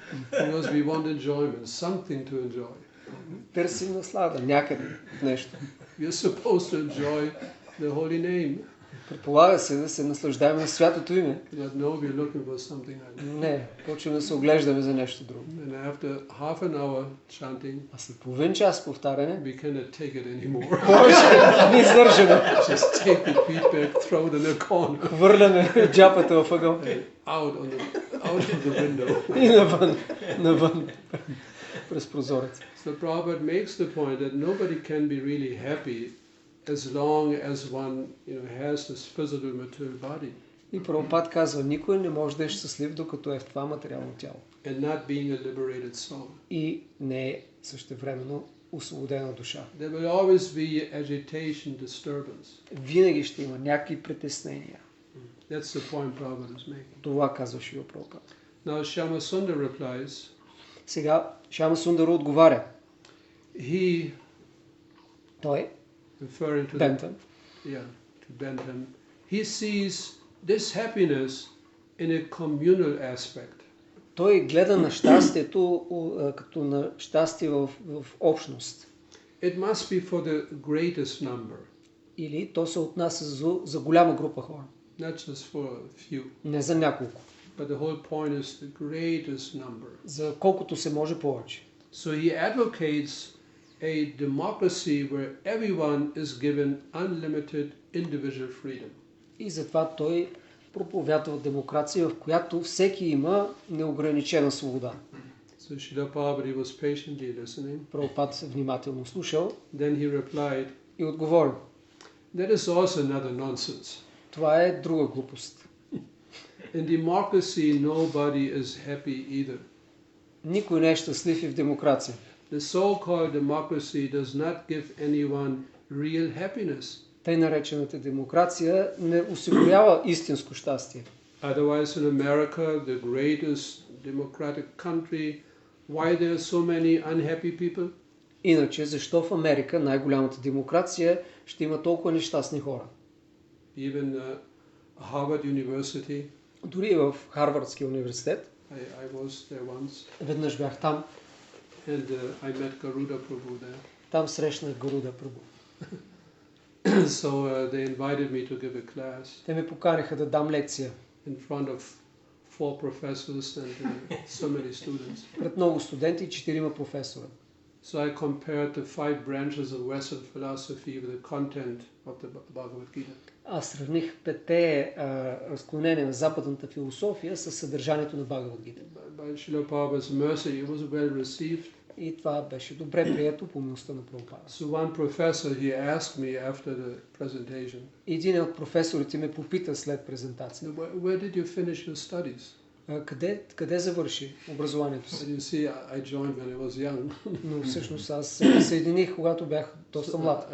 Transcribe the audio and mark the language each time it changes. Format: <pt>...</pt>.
<en>Because we want enjoyment, something to enjoy.</en> <bg>Търсим наслада някъде в нещо.</bg> <en>We are supposed to enjoy the holy name.</en> <bg>Предполага се да се наслаждаваме на святото име.</bg> <en>But no, we're looking for something like that.</en> <bg>Но не, почваме да се оглеждаме за нещо друго.</bg> <en>And after half an hour chanting,</en> <bg>А след половин час повтаряне,</bg> <en>we cannot take it anymore.</en> <bg>повече не издържаме.</bg> <en>Just take the feedback, throw it in a corner,</en> <bg>Хвърляме джапата в ъгъл</bg> <en>out of the window.</en> <bg>и навън, през прозорец.</bg> <en>So Prabhupada makes the point that nobody can be really happy as long as one, has this physical material body.</en> <bg>И Прабхупад казва, никой не може да е щастлив, докато е в това материално тяло.</bg> <en>And not being a liberated soul.</en> <bg>И не е същевременно освободена душа.</bg> <en>There will always be agitation, disturbance.</en> <bg>Винаги ще има някакви притеснения.</bg> <en>That's the point Prabhupada is making.</en> <bg>Това казва Шрила Прабхупад.</bg> <en>Now Shama Sundar replies.</en> <bg>Сега Шама Сундар отговаря. Той,</bg> <en>referring to Bentham, to Bentham, he sees this happiness in a communal aspect.</en> <bg>Той гледа на щастието като на щастие в общност.</bg> <en>It must be for the greatest number.</en> <bg>Или то се отнася за голяма група хора.</bg> <en>Not just for a few.</en> <bg>Не за няколко.</bg> <en>But the whole point is the greatest number.</en> <bg>За колкото се може повече.</bg> <en>So he advocates a democracy where everyone is given unlimited individual freedom.</en> <bg>И затова той проповядва демокрация, в която всеки има неограничена свобода.</bg> <en>So Srila Prabhupada was patiently listening.</en> <bg>Прабхупад се внимателно слушал.</bg> <en>Then he replied,</en> <bg>и отговорил.</bg> <en>That is also another nonsense.</en> <bg>Това е друга глупост.</bg> <en>In democracy, nobody is happy either.</en> <bg>Никой не е щастлив и в демокрация.</bg> <en>The so-called democracy does not give anyone real happiness.</en> <bg>Тъй наречената демокрация не осигурява истинско щастие.</bg> <en>Otherwise, in America, the greatest democratic country, why there are so many unhappy people?</en> <bg>Иначе, защо в Америка, най-голямата демокрация, ще има толкова нещастни хора?</bg> <en>Even Harvard University.</en> <bg>Дори в Харвардския университет.</bg> <en>I was there once.</en> <bg>Веднъж бях там.</bg> <en>And I met Garuda Prabhu there.</en> <bg>Там срещнах Гаруда Прабу.</bg> <en>So they invited me to give a class.</en> <bg>Те ме поканиха да дам лекция.</bg> <en>In front of 4 professors and so many students.</en> <bg>Пред много студенти и 4 професора.</bg> <en>So I compared the 5 branches of Western philosophy with the content of the Bhagavad Gita.</en> <bg>Аз сравних 5 разклонения на западната философия с съдържанието на Бхагавад Гита.</bg> <en>By Srila Prabhupada's mercy, it was well received.</en> <bg>И това беше добре прието по милостта на Прабхупада.</bg> <en>So one professor, he asked me after the presentation.</en> <bg>Един от професорите ме попита след презентацията.</bg> <en>Where did you finish your studies?</en> <bg>Къде завърши образованието си?</bg> <en>You see, I joined when I was young.</en> <bg>Но всъщност аз се присъединих, когато бях доста млад.</bg>